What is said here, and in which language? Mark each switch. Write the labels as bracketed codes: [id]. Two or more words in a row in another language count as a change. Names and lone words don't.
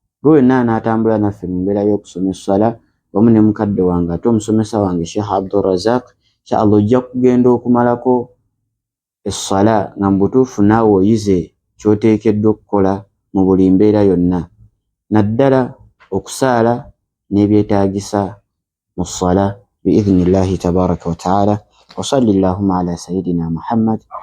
[lg] Gwe n'atambula naffe mu mbeera y'okusoma essala wamu ne mukadde wange ate omusomesa wange Sheikh Abdulrazaq, inshallah ojja kugenda okumalako essala nga mu butuufu naawe oyize ky'oteekeddwa okukola mu buli mbeera yonna, naddala okusaala n'ebyetaagisa mu ssala [ar] بإذن الله تبارك وتعالى. وصل اللهم على سيدنا محمد.